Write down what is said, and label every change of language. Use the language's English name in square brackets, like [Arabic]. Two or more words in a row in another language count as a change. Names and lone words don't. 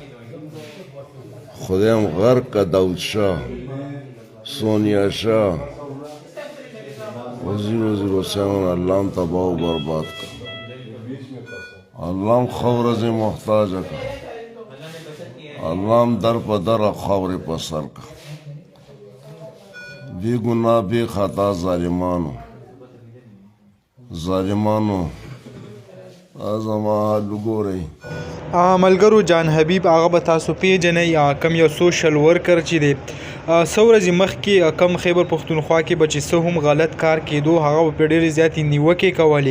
[Pashto] خدایم غرق کا داود شاه سونیا شاه وزیر حسین الله هم تباہ و برباد کا الله هم خورز محتاج کا الله هم در په در خور په سر کا بی گناه بی خطا ظالمانو ازما حال وګورئ. ملګرو جان حبیب هغه به تاسو پیژنئ کم یو [English] social worker [Pashto] چې دی څو ورځې مخکې کم خیبر پښتونخوا کې به چې څه هم غلط کار کېدو هغه به پرې ډېرې زیاتې نیوکې کولې.